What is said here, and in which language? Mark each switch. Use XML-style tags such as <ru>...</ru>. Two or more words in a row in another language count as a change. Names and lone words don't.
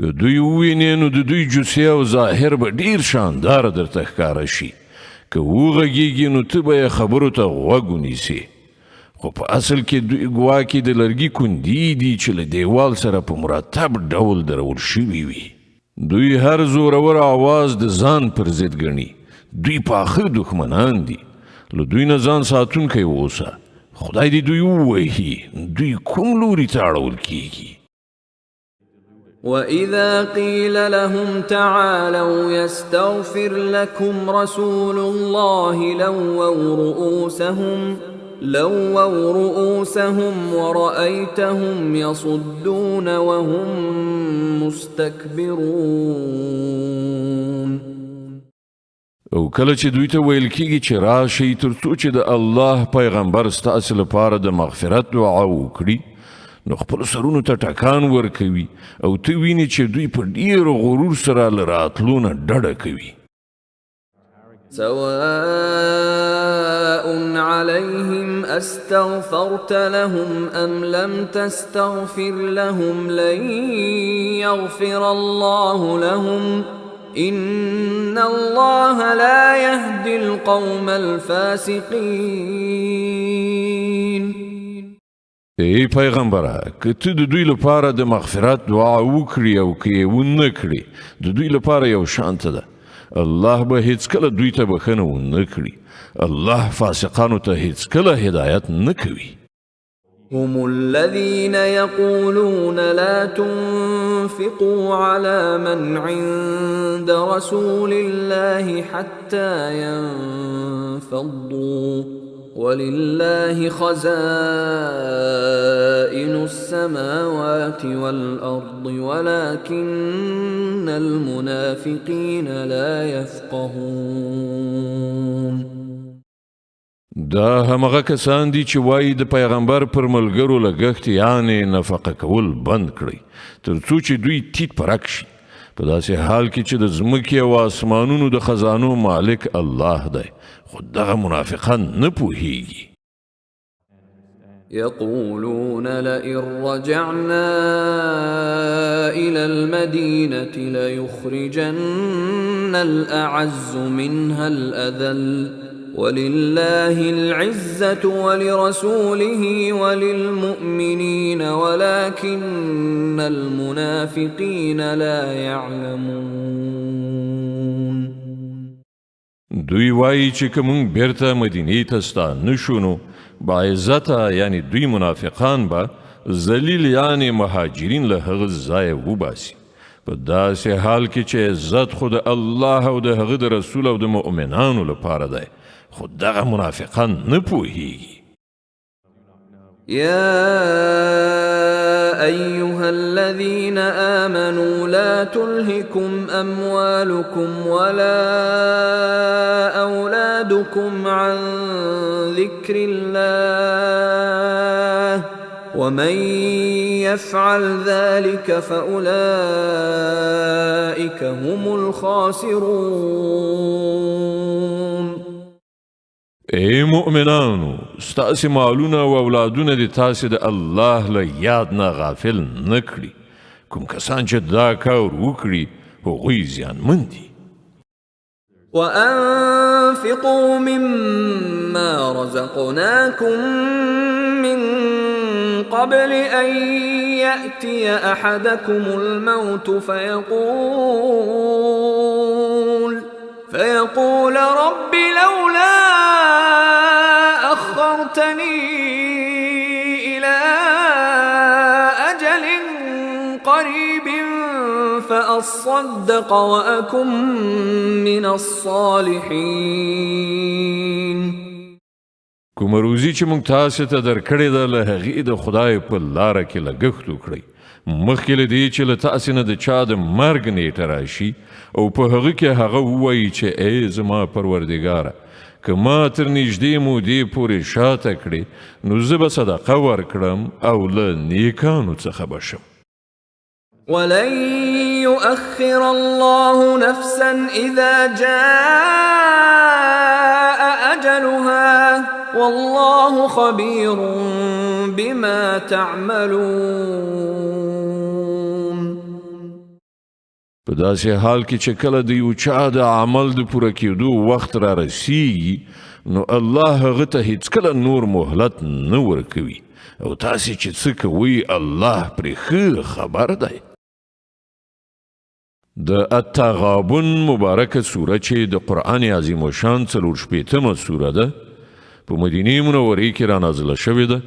<ps>که دوی ووینې نو د دوی جوسې او ظاهر به ډیر شانداره درته ښکاره شي. که وغږیږي نو ته به یې خبرو ته غوږ ونیسې. خو په اصل کې دوی ګواکې د لرګي کندي دي چې له دیوال سره په مرتب ډول درول شوي وي. دوی هر زورور آواز د ځان پر ضد ګڼي. دوی پاخه دښمنان دي. له دوی نه ځان ساتونکی اوسه. خدای دې دوی ووهي. دوی کوم لوري ته اړول کیږي؟</ps> <ar>وإذا قيل لهم تعالوا يستغفر لكم رسول الله لووا رؤوسهم ورأيتهم يصدون وهم مستكبرون.</ar> <ps>او کله چې دوی ته ویل کیږي چې راشئ تر څو چې د الله پیغمبر ستاسو لپاره د مغفرت دعا وکړي، نو خپل سرونو ته ټکان ورکوي او ته ویني چې دوی په ډیر غرور سره له راتلو نه ډډه کوي.</ps> <ar>سواء عليهم استغفرت لهم ام لم تستغفر لهم لن يغفر الله لهم ان الله لا يهدي القوم الفاسقين.</ar> <ps>ای پیغمبره، که ته د دوی لپاره د مغفرت دعا وکړي او که یې ونه کړي، د دوی لپاره یو شانته ده. الله به هیڅکله دوی ته بخښنه ونه کړي. الله فاسقانو ته هیڅکله هدایت نه کوي.</ps> <ar>هم الذين يقولون لا تنفقوا على من عند رسول الله حتى ينفضوا ولله خزائن السماوات والأرض ولكن المنافقين لا يفقهون.</ar> <ps>دا همغه کسان دي چې وایي د پیغمبر پر ملګرو لګښت یعنې نفقه کول بند کړئ تر څو چې دوی تیت پرک شي، په داسې حال کې چې د ځمکې او آسمانونو د خزانو مالک الله دی، خو دغه منافقان نه پوهیږي.</ps> <ar>يقولون لئن رجعنا إلى المدينة ليخرجن الأعز منها الأذل ولله العزة ولرسوله وللمؤمنين ولكن المنافقين لا يعلمون.</ar> <ps>دوی وایي چې که مونږ بیرته مدینې ته ستانه شو نو باعزته یعنی دوی منافقان به ذلیل یعنی مهاجرین له هغه ځایه وباسي، په داسې حال کې چې عزت خو د الله او د هغه د رسول او د مؤمنانو لپاره دی، خو دغه منافقان نه پوهیږي.</ps> <ar>يا أيها الذين آمنوا لا تلهكم أموالكم ولا أولادكم عن ذكر الله ومن يفعل ذلك فأولئك هم الخاسرون.</ar> <ps>ای مؤمنانو، ستاسې مالونه او اولادونه د تاسې د الله له یاد نه غافل نه کړي. کوم کسان چې دا کار وکړي هغوی زیانمن دي.</ps> <ar>وأنفقوا مما رزقناكم من قبل أن يأتي أحدكم الموت فيقول رب لولا أخرتني إلى أجل قريب فأصدق وأكن من الصالحين.</ar> <ps>کومه روزي چې موږ تاسو ته درکړې ده له هغې د خدای په لاره کې لګښت وکړئ، مخکې له دې چې له تاسې نه د چا د مرګ نیټه راشي او په هغه کې هغه ووایي چې ای زما پروردګاره، که ما تر نږدې مودې پورې شاته کړې نو زه به صدقه ورکړم او له نیکانو څخه به شم.</ps> <ar>ولن يؤخر الله نفسا إذا جاء أجلها والله خبير بما تعملون.</ar> <ps>په داسې حال کې چې کله د یو چا د عمل د پوره کېدو وخت را رسیږي نو الله هغه ته هیڅکله نور مهلت نه ورکوي او تاسې چې څه کوئ الله پرې ښه خبر دی. د التغابن مبارکه سوره چې د قرآن عظیم الشان 40 سوره ده په مدینه منورې کې را نازله شوې ده.</ps>